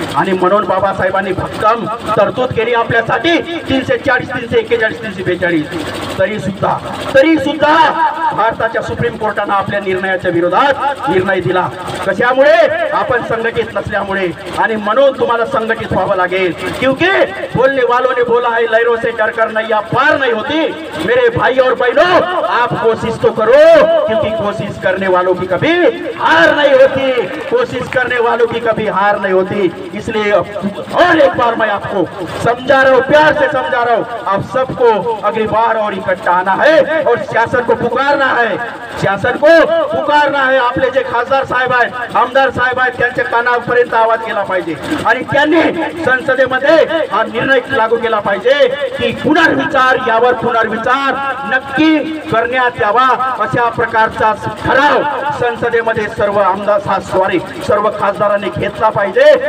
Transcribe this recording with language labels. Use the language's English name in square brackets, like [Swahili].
[Marathi] आणि म्हणून बाबासाहेबांनी भक्कम तरतूद केली आपल्यासाठी 340, 341, 342. तरी सुद्धा भारताच्या सुप्रीम कोर्टानं आपल्या निर्णयाच्या विरोधात निर्णय दिला. कशामुळे? आपण संघटित नसल्यामुळे. आणि म्हणून तुम्हाला संघटित व्हावं लागेल. [Hindi] क्योंकि बोलने वालों ने बोला है, लहरों से डरकर नैया पार नहीं होती. मेरे भाई और बहनों, आप कोशिश तो करो, क्योंकि कोशिश करने वालों की कभी हार नहीं होती. कोशिश करने वालों की कभी हार नहीं होती. इसलिए और एक बार मैं आपको समझा रहा हूँ, प्यार से समझा रहा हूँ, आप सबको अगली बार और इकट्ठा आना है और शासन को पुकारना है. शासन को पुकारना है. [Marathi] आपले जे खासदार साहेब आहेत, आमदार साहेब आहेत, त्यांच्या कानापर्यंत आवाज गेला पाहिजे. आणि त्यांनी संसदेमध्ये हा निर्णय लागू केला पाहिजे की पुनर्विचार, यावर पुनर्विचार नक्की करण्यात यावा. अशा प्रकारचा ठराव संसदेमध्ये सर्व आमदार, सर्व खासदारांनी घेतला पाहिजे.